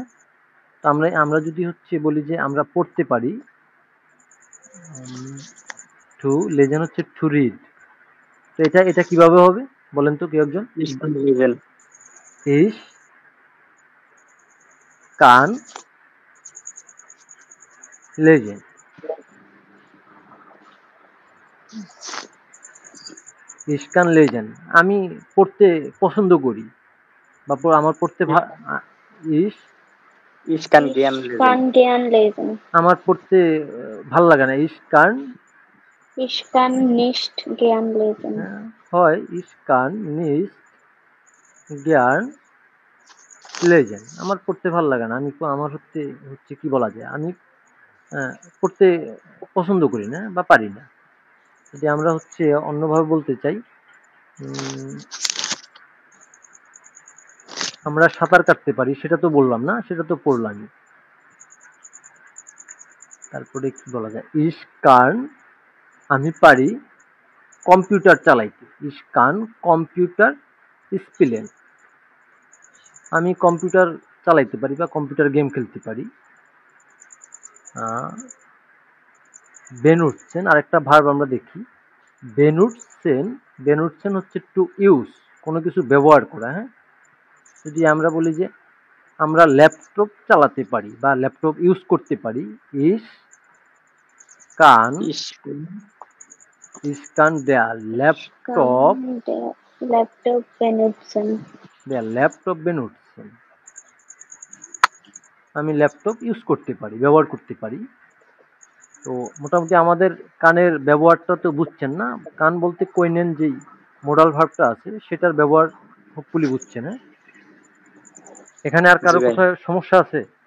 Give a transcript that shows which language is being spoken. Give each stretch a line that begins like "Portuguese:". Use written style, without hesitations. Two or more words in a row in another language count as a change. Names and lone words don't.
Bangla: তো আমরা যদি হচ্ছে বলি যে আমরা পড়তে পারি, টু লেজেন হচ্ছে
English: to read,
Bangla: তো এটা এটা কিভাবে হবে বলেন তো কেউ একজন?
German: Ich kann lesen. Ich kann lesen, Ich kann lesen
Bangla: আমি পড়তে পছন্দ করি বা আমার পড়তে ich
German: Ich kann Ich gern lesen. kann gern lesen.
Bangla: আমার পড়তে ভাল লাগে না
German: ich kann Ich kann nicht gern lesen.
Bangla: হয়
German: ich kann nicht gern lesen
Bangla: আমার পড়তে ভাল লাগে না আমি আমার হচ্ছে কি বলা যায় আমি পড়তে পছন্দ করি না বা পারি না যদি আমরা হচ্ছে অন্যভাবে বলতে চাই আমরা সাঁতার কাটতে পারি সেটা তো বললাম না সেটা তো পড়লামই তারপরে কি বলা যায়
German: ich kann
Bangla: আমি পারি কম্পিউটার চালাইতে
German: ich kann কম্পিউটার spielen
Bangla: আমি কম্পিউটার চালাইতে পারি বা কম্পিউটার গেম খেলতে পারি benutzen আরেকটা ভার্ব আমরা দেখি benutzen হচ্ছে
English: to use
Bangla: কোনো কিছু ব্যবহার করা হ্যাঁ যদি আমরা বলি যে আমরা ল্যাপটপ চালাতে পারি বা ল্যাপটপ ইউজ করতে পারি
German: ich kann der Laptop benutzen. Der Laptop benutzen
Bangla: আমি ল্যাপটপ ইউজ করতে পারি ব্যবহার করতে পারি তো মোটামুটি আমাদের কানের ব্যবহারটা তো বুঝছেন না কান বলতে কইনেন যেই মোডাল ভার্বটা আছে সেটার ব্যবহার হোপফুলি বুঝছেন হ্যাঁ এখানে আর কারো কোথাও সমস্যা আছে